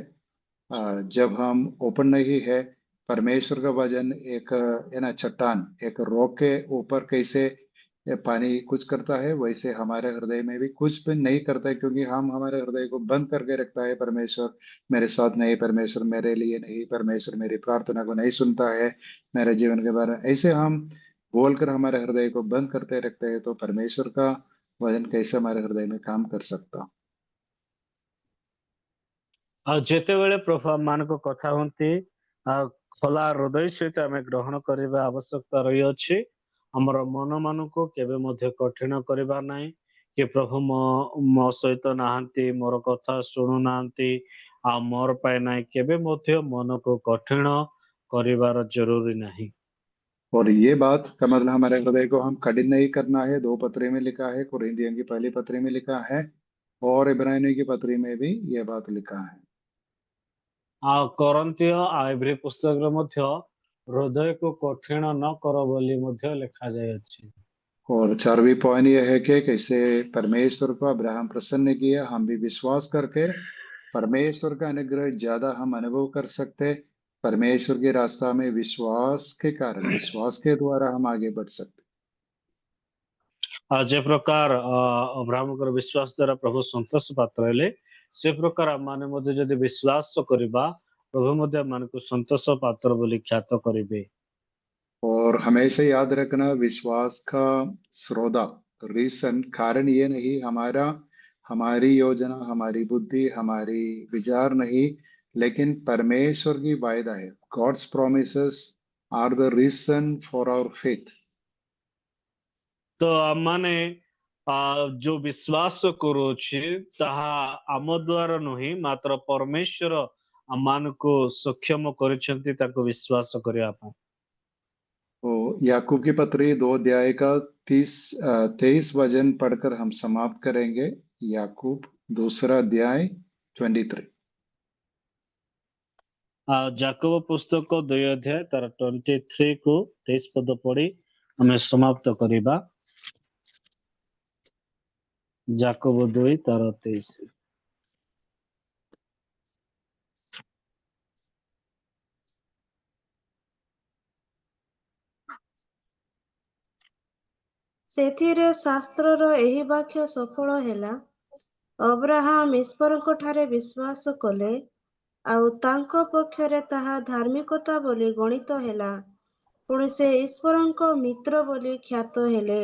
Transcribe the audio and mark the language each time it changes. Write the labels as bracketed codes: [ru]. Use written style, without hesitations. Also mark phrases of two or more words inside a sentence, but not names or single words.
[hi] जब हम ओपन नहीं है, परमेश्वर का वचन एक है ना, चट्टान एक रॉक के ऊपर कैसे ये पानी कुछ करता है, वैसे हमारे हृदय में भी कुछ भी नहीं करता है, क्योंकि हम हमारे हृदय को बंद करके रखता है। परमेश्वर मेरे साथ नहीं, परमेश्वर मेरे लिए नहीं, परमेश्वर मेरी प्रार्थना को नहीं सुनता है, मेरे जीवन के बारे में ऐसे हम बोलकर हमारे हृदय को बंद करते रखते हैं। तो परमेश्वर का वचन कैसे हमारे हृदय में काम कर सकता। [or] ଆଉ ଯେତେବେଳେ ପ୍ରଭୁ ଆମମାନଙ୍କ କଥା ହୁଅନ୍ତି ଖୋଲା ହୃଦୟ ସହିତ ଆମେ ଗ୍ରହଣ କରିବା ଆବଶ୍ୟକତା ରହିଅଛି। ଆମର ମନ ମାନଙ୍କୁ କେବେ ମଧ୍ୟ କଠିନ କରିବା ନାହିଁ କି ପ୍ରଭୁ ମୋ ସହିତ ନାହାନ୍ତି, ମୋର କଥା ଶୁଣୁନାହାନ୍ତି ଆଉ ମୋର ପାଇଁ ନାହିଁ, କେବେ ମଧ୍ୟ ମନକୁ କଠିନ କରିବାର ଜରୁରୀ ନାହିଁ। [hi] और ये बात का मतलब हमारे हृदय को हम कठिन नहीं करना है। दो पत्री में लिखा है, कुरिन्थियों की पहली पत्री में लिखा है और इब्रानियों की पत्री में भी ये बात लिखा है। [or] ଆଉ କରନ୍ତୀୟ ଆଉ ଏଭ୍ରି ପୁସ୍ତକରେ ମଧ୍ୟ ହୃଦୟକୁ କଠିନ ନ କର ବୋଲି ମଧ୍ୟ ଲେଖାଯାଇଅଛି। [hi] और चारवीं पॉइंट ये है कि कैसे परमेश्वर को अब्राहम प्रसन्न किया। हम भी विश्वास करके परमेश्वर का अनुग्रह ज्यादा हम अनुभव कर सकते। परमेश्वर के रास्ता में विश्वास के कारण, विश्वास के द्वारा हम आगे बढ़ सकते। [or] ଆଉ ଯେ ପ୍ରକାର ଅବ୍ରାହ୍ମଙ୍କର ବିଶ୍ୱାସ ଦ୍ୱାରା ପ୍ରଭୁ ସନ୍ତୋଷ ପାତ୍ର ହେଲେ, ସେ ପ୍ରକାର ଆମମାନେ ମଧ୍ୟ ଯଦି ବିଶ୍ୱାସ କରିବା, ପ୍ରଭୁ ମଧ୍ୟ ଆମମାନଙ୍କୁ ସନ୍ତୋଷ ପାତ୍ର ବୋଲି ଖ୍ୟାତ କରିବେ। [hi] और हमेशा याद रखना, विश्वास का स्रोता रीजन कारण ये नहीं हमारा, हमारी योजना, हमारी बुद्धि, हमारी विचार नहीं, लेकिन परमेश्वर की वायदा है। [en] God's promises are the reason for our faith. [or] ତ ଆମମାନେ ଯୋଉ ବିଶ୍ୱାସ କରୁଅଛି ତାହା ଆମ ଦ୍ୱାରା ନୁହେଁ, ମାତ୍ର ପରମେଶ୍ୱର ଆମମାନଙ୍କୁ ସକ୍ଷମ କରିଛନ୍ତି ତାକୁ ବିଶ୍ୱାସ କରିବା ପାଇଁ। [hi] तो याकूब की पत्री 2 अध्याय का 23 वचन पढ़कर हम समाप्त करेंगे। याकूब 2 अध्याय 23। [or] ଯାକୋବ ପୁସ୍ତକ 2 ଅଧ୍ୟାୟ ତାର 23 କୁ 23 ପଦ ପଢି ଆମେ ସମାପ୍ତ କରିବା। ଯାକୋବ 2 ତାର 23। ସେଥିରେ ଶାସ୍ତ୍ରର ଏହି ବାକ୍ୟ ସଫଳ ହେଲା, ଅବ୍ରାହାମ ଈଶ୍ୱରଙ୍କ ଠାରେ ବିଶ୍ୱାସ କଲେ, ଆଉ ତାଙ୍କ ପକ୍ଷରେ ତାହା ଧାର୍ମିକତା ବୋଲି ଗଣିତ ହେଲା, ପୁଣି ସେ ଈଶ୍ୱରଙ୍କ ମିତ୍ର ବୋଲି ଖ୍ୟାତ ହେଲେ।